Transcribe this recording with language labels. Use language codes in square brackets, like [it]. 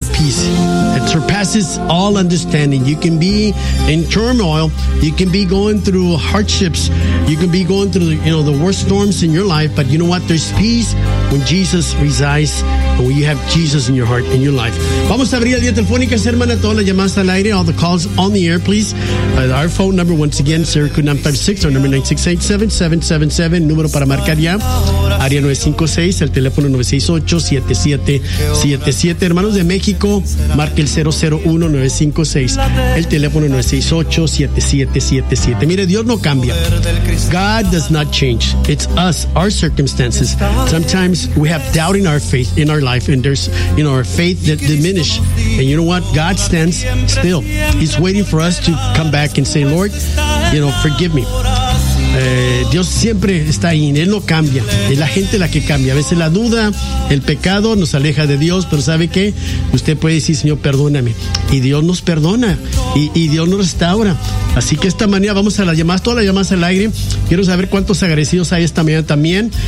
[en] peace that surpasses all understanding. You can be in turmoil. You can be going through hardships. You can be going through, you know, the worst storms in your life. But you know what? There's peace when Jesus resides and when you have Jesus in your heart, in your life. [es] Vamos a abrir la línea telefónica, hermana, todas las llamadas al aire, [en] all the calls on the air, please. Our phone number, once again, 0956, our number 968-7777, [es] número para marcar ya. Área 956, el teléfono 968-7777. Hermanos de México, marque el 001-956. El teléfono 968-7777. Mire, Dios no cambia. [en] God does not change. It's us, our circumstances. Sometimes we have doubt in our faith, in our life, and there's, you know, our faith that diminish. And you know what? God stands still. He's waiting for us to come back and say, Lord, you know, forgive me. [es] Dios siempre está ahí, Él no cambia, es la gente la que cambia. A veces la duda, el pecado nos aleja de Dios, pero ¿sabe qué? Usted puede decir, Señor, perdóname. Y Dios nos perdona, y Dios nos restaura. Así que esta mañana vamos a las llamadas, todas las llamadas al aire. Quiero saber cuántos agradecidos hay esta mañana también.